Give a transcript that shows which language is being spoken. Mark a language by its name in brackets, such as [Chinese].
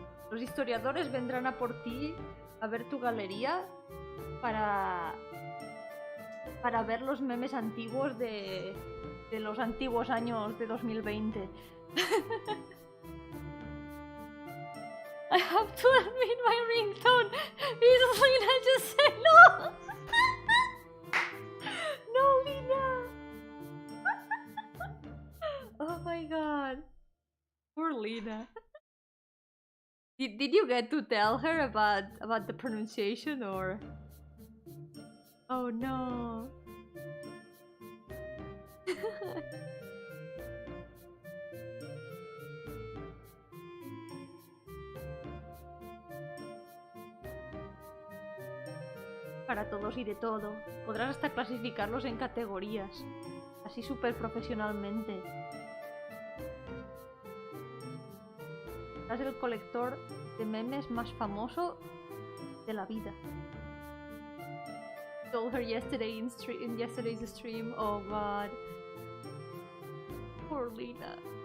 [Spanish] Los historiadores vendrán a por ti a ver tu galería para ver los memes antiguos de los antiguos años de 2020. [English] I have to admit my ringtone is Lina. Just say no. No, Lina. Oh my god. Poor Lina. Did you get to tell her about the pronunciation or? Oh no. [Spanish] Para todos y de todo. Podrás hasta clasificarlos en categorías. Así súper profesionalmente. Serás el colector de memes más famoso de la vida. [English] Told her yesterday in yesterday's stream. Oh god. Poor Lina.